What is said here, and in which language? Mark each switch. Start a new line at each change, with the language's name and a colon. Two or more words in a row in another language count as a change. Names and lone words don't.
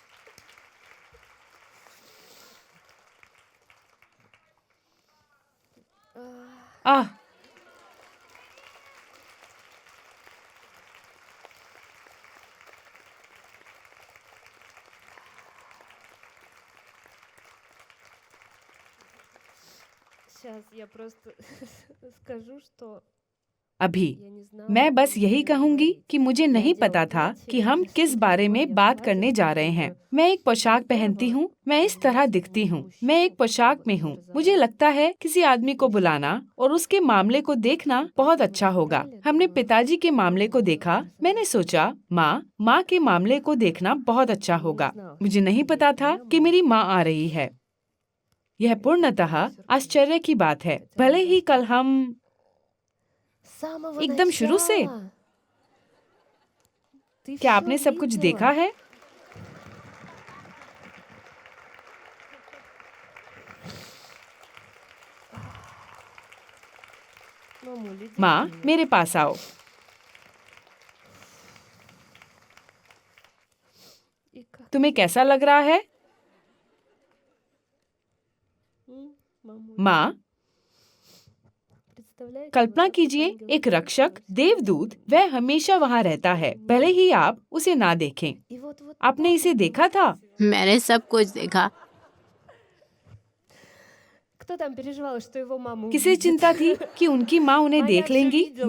Russian: आह, Сейчас я просто скажу, что
Hindi: अभी
Russian: я не знала,
Hindi: मैं बस
Russian: что
Hindi: यही
Russian: я
Hindi: कहूंगी
Russian: говорить.
Hindi: कि मुझे नहीं पता था कि हम किस बारे में बात करने जा रहे हैं। मैं एक पोशाक पहनती हूँ, मैं इस तरह दिखती हूँ, मैं एक पोशाक में हूँ। मुझे लगता है किसी आदमी को बुलाना और उसके मामले को देखना बहुत अच्छा होगा। हमने पिताजी के मामले को देखा। मैंने सोचा माँ के मामले को देखना बहुत अच्छा होगा। मुझे नहीं पता था कि मेरी माँ आ रही है। यह पूर्णतः आश्चर्य की बात है। भले ही कल हम
Russian: С самого
Hindi: एकदम शुरू से।
Russian: начала. Ты
Hindi: क्या
Russian: всё
Hindi: आपने सब कुछ
Russian: видела?
Hindi: देखा है?
Russian: Мамуля, иди
Hindi: माँ,
Russian: ко мне.
Hindi: मेरे पास आओ।
Russian: И как?
Hindi: तुम्हें कैसा लग रहा है?
Russian: Мамуля.
Hindi: माँ,
Russian: Представляете,
Hindi: कल्पना
Russian: вот этот
Hindi: कीजिए,
Russian: ангел
Hindi: एक
Russian: всегда
Hindi: रक्षक,
Russian: всегда
Hindi: देवदूत,
Russian: всегда.
Hindi: वह हमेशा वहाँ रहता है, भले ही आप उसे ना देखें।
Russian: И вот
Hindi: आपने इसे देखा था? मैंने सब कुछ देखा।
Russian: кто там переживал, что его маму
Hindi: किसे
Russian: увидит?
Hindi: चिंता थी कि उनकी माँ उन्हें माँ, देख
Russian: я всё
Hindi: लेंगी?
Russian: видела।